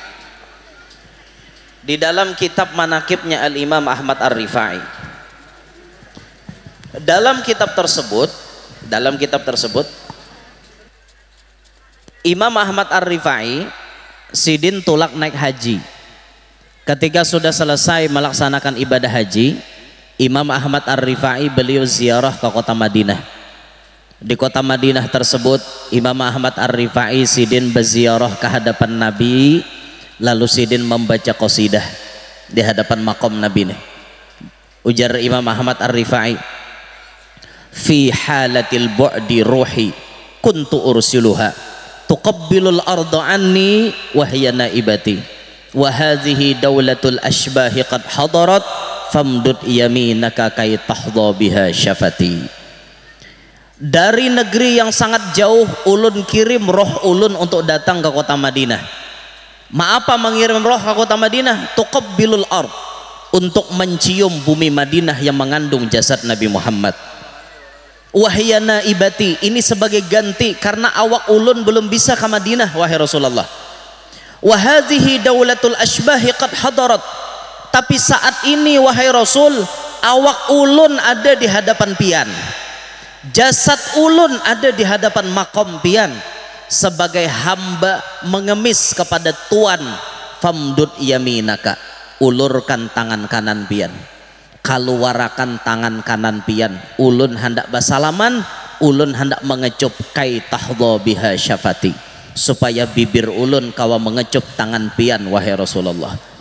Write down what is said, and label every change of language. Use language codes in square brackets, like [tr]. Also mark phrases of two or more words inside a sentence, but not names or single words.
[id] Di dalam kitab manaqibnya Al-Imam Ahmad Ar-Rifai, dalam kitab tersebut Imam Ahmad Ar-Rifai sidin tulak naik haji. Ketika sudah selesai melaksanakan ibadah haji, Imam Ahmad Ar-Rifai beliau ziarah ke kota Madinah. Di kota Madinah tersebut Imam Ahmad Ar-Rifai sidin berziarah ke hadapan Nabi, lalu sidin membaca qasidah di hadapan makom Nabi. Ujar Imam Ahmad Ar-Rifai, [ar] في حالة البعد روحي كنت أرسلها تقبل الأرض عني وهي نائبتي وهذه دولة الأشباح قد حضرت فامدد يمينك كي تحظى بها شفتي. [id] Dari negeri yang sangat jauh ulun kirim roh ulun untuk datang ke kota Madinah. Apa mengirim roh ke kota Madinah? [ar] تقبل الأرض, [id] untuk mencium bumi Madinah yang mengandung jasad Nabi Muhammad. [ar] وهي نائبتي, [id] ini sebagai ganti karena awak ulun belum bisa ke Madinah wahai Rasulullah. [ar] وهذه دولة الأشباح قد حضرت. [id] Tapi saat ini wahai Rasul, awak ulun ada di hadapan pian, jasad ulun ada di hadapan makom pian, sebagai hamba mengemis kepada Tuan. [ar] فامدد يمينك, [bjn] ulurkan tangan kanan pian, kaluarakan tangan kanan pian, ulun hendak basalaman, ulun hendak mengecup [ar] كي تحظى بها شفتي, [bjn] supaya bibir ulun kawa mengecup tangan pian wahai Rasulullah.